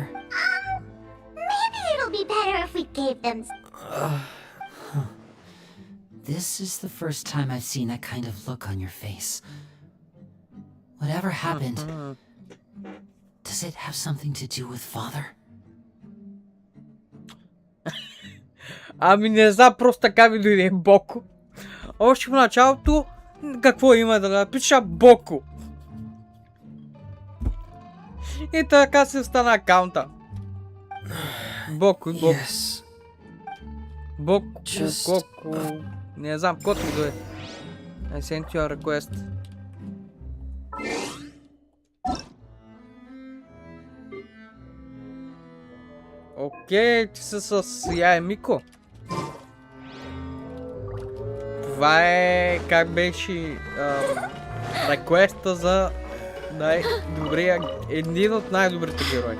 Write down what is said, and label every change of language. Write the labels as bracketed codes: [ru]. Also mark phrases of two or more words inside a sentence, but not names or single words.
[en] Maybe it'll be better if we gave them... This is the first time I've seen that kind of look on your face. Whatever happened, does it have something to do with Father? [bg] Ами не знам, просто така ми дойде Боко. Още в началото, какво има да напиша Боко. И така се стана акаунта. Боко. [en] Yes. [bg] Боко. [en] Just- [bg] Не знам, кото ми дойде. [en] I sent you a request. [bg] Окей, ти си с Яемико. Това е, как беше, реквеста за най-добрия, един от най-добрите герои.